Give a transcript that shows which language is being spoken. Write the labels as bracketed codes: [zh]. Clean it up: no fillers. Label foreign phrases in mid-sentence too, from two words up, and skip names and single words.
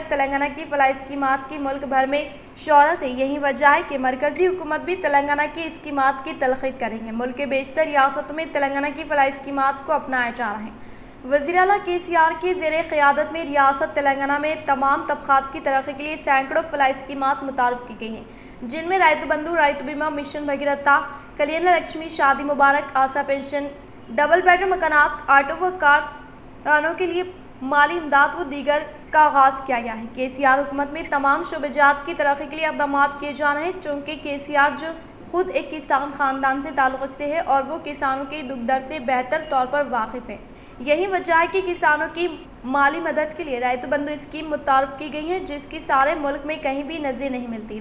[ur] تلنگانہ کی فلاحی اسکیمات کی ملک بھر میں شہرت ہے، یہی وجہ ہے کہ مرکزی حکومت بھی تلنگانہ کی اسکیمات کی تلقین کریں گے۔ ملک کے بیشتر ریاستوں میں تلنگانہ کی فلاحی اسکیمات کو اپنایا جا رہا ہے۔ وزیر اعلیٰ KCR کی زیر قیادت میں ریاست تلنگانہ میں تمام طبقات کی ترقی کے لیے سینکڑوں فلاحی اسکیمات متعارف کی گئی ہیں، جن میں رائتو بندھو، رائتو بیمہ، مشن بھگیرتا، کلیانہ لکشمی، شادی مبارک، آسرا پینشن، [en] double bedroom [ur] مکانات، آٹو و کار رانوں کے لیے مالی امداد و دیگر کا آغاز کیا گیا ہے۔ KCR حکومت میں تمام شعبہ جات کی ترقی کے لیے اقدامات کیے جا رہے ہیں، چونکہ KCR جو خود ایک کسان خاندان سے تعلق رکھتے ہیں اور وہ کسانوں کے دکھ درد سے بہتر طور پر واقف ہیں، یہی وجہ ہے کہ کسانوں کی مالی مدد کے لیے رائتو بندھو اسکیم متعارف کی گئی ہے، جس کی سارے ملک میں کہیں بھی نظیر نہیں ملتی۔